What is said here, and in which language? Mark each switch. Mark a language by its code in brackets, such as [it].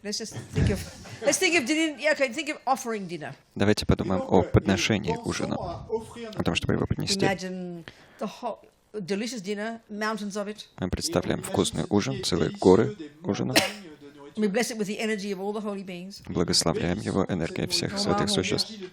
[en] Let's think of dinner. Yeah, okay, think of offering dinner. [ru] Давайте подумаем о подношении ужина, о том, чтобы его поднести. [en] Imagine the whole delicious dinner, mountains of it. [ru] Мы представляем вкусный ужин, целые горы ужина. [en] We bless it with the energy of all the holy beings. [ru] Благословляем его энергией всех святых существ.